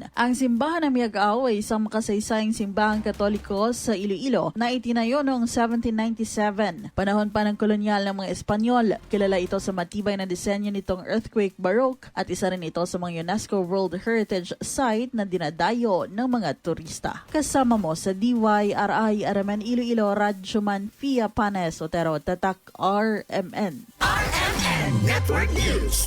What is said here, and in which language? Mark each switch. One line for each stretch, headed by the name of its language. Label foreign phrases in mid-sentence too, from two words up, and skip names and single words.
Filipino: Ang simbahan ng Miagao ay isang makasaysayang simbahang Katoliko sa Iloilo na itinayo noong 1797. Panahon pa ng kolonyal ng mga Espanyol, kilala ito sa matibay na disenyo nitong
English: earthquake baroque
Filipino: at isa rin ito sa mga UNESCO World Heritage Site na dinadayo ng mga turista. Kasama mo sa DYRI Araman Iloilo, Radyoman Fia Panes Otero, Tatak RMN. RMN Network News.